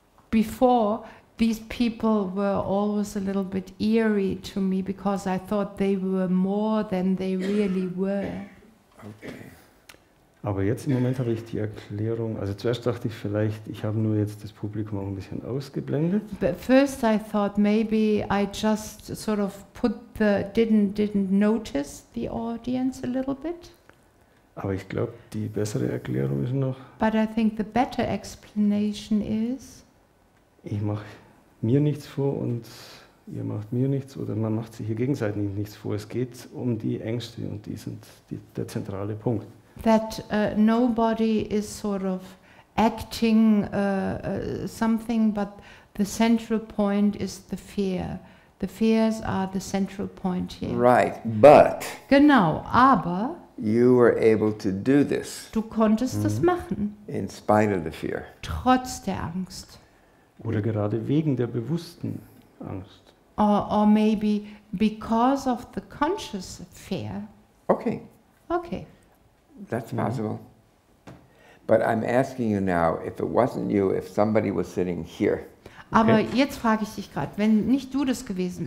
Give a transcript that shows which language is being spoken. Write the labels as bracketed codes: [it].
[en] Before, these people were always a little bit eerie to me because I thought they were more than they really were. Okay. [de] Aber jetzt im Moment habe ich die Erklärung, also zuerst dachte ich vielleicht, ich habe nur jetzt das Publikum auch ein bisschen ausgeblendet. [en] But first I thought maybe I just sort of didn't notice the audience a little bit. [de] Aber ich glaube, die bessere Erklärung ist noch, [en] But I think the better explanation is, [de] ich mache mir nichts vor und ihr macht mir nichts oder man macht sich hier gegenseitig nichts vor. Es geht um die Ängste und die sind der zentrale Punkt. [en] that nobody is sort of acting something, but the central point is the fear. The fears are the central point here. Right, but [de] Genau, aber [en] you were able to do this [de] du konntest es machen, [en] in spite of the fear. [de] trotz der Angst. Oder gerade wegen der bewussten Angst. [en] Or maybe because of the conscious fear. Okay, Okay. that's possible. But I'm asking you now, if it wasn't you, if somebody was sitting here, [de] Aber jetzt frage ich dich gerade, wenn nicht du das gewesen